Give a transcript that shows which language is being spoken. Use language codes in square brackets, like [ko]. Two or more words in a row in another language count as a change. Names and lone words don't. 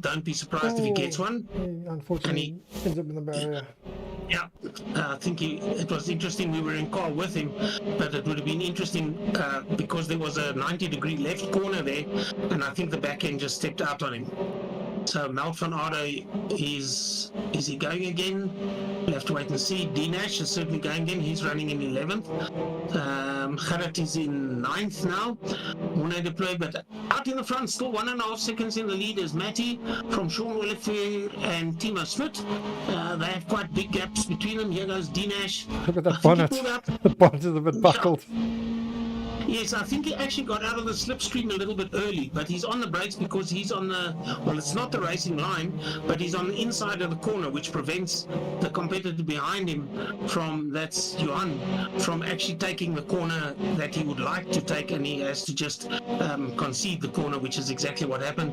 [en] Don't be surprised if he gets one. Unfortunately, ends up in the barrier. Yeah, I think it was interesting. We were in car with him, but it would have been interesting because there was a 90-degree left corner there, and I think the back end just stepped out on him. So Melt van Aarde is he going again? We'll have to wait and see. Dinesh is certainly going again. He's running in 11th. Gerrit is in 9th now. Morne de Plooi, but out in the front, still 1.5 seconds in the lead is Matty from Sean Olivier and Timo Smit. They have quite big gaps between them. Here goes Dinesh. Look at that bonnet. The bonnet is a bit buckled. Yes, I think he actually got out of the slipstream a little bit early, but he's on the brakes because he's on the, well, it's not the racing line, but he's on the inside of the corner, which prevents the competitor behind him from, that's Johan, from actually taking the corner that he would like to take, and he has to just concede the corner, which is exactly what happened.